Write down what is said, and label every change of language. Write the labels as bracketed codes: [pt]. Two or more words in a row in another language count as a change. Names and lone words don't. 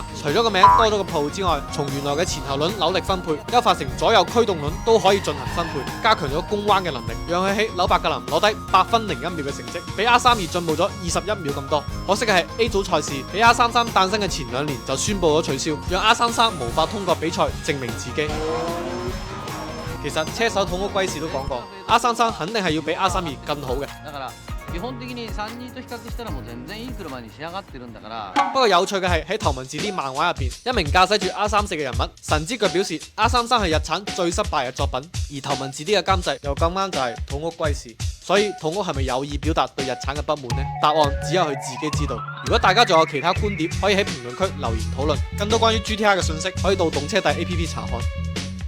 [yue] 除咗個名多咗個 Pro 之外，從原來嘅前後輪扭力分配，優化成左右驅動輪都可以進行分配，加強咗攻彎嘅能力，讓佢喺紐伯格林攞低8分01秒嘅成績，比 R32進步咗21秒咁多。可惜嘅係 A 組賽事喺 R33誕生嘅前2年就宣布咗取消，讓 R33無法通過比賽證明自己。其實車手土屋圭市都講過 ，R33肯定係要比 R32更好嘅。 [ja] 基本的に3人と比較したらもう全然いい車に仕上がってるんだから。 [yue] 不過有趣嘅係喺頭文字 D 漫畫入邊，一名駕駛住 R34嘅人物神之腳表示 R33係日產最失敗嘅作品，而頭文字 D 嘅監製又咁啱就係土屋圭市，所以土屋係咪有意表達對日產嘅不滿呢？答案只有佢自己知道。如果大家仲有其他觀點，可以喺評論區留言討論。更多關於 GTR 嘅信息，可以到動車帝 APP 查看。